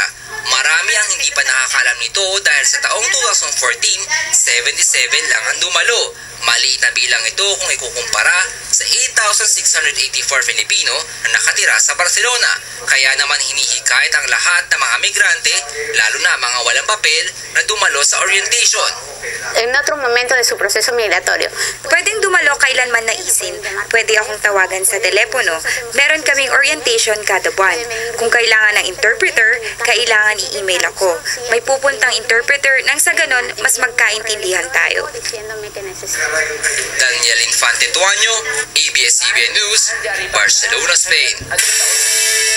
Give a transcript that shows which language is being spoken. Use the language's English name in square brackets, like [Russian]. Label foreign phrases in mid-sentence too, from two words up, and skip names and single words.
[Filipino] Marami ang hindi pa nakakalam nito dahil sa taong 2014, 77 lang ang dumalo. Maliit na bilang ito kung ikukumpara sa 8,684 Filipino na nakatira sa Barcelona. Kaya naman hinihikayat ang lahat ng mga migrante, lalo na mga walang papel, na dumalo sa orientation. [Spanish] En otro momento de su proceso migratorio. [Filipino] Pwedeng dumalo kailanman naisin. Pwede akong tawagan sa telepono. Meron kaming orientation kada buwan. Kung kailangan ng interpreter, kailangan i-email ako. May pupuntang interpreter nang sa ganon mas magkaintindihan tayo. Daniel Infante Tuanyo, ABS-CBN News, Barcelona, Spain.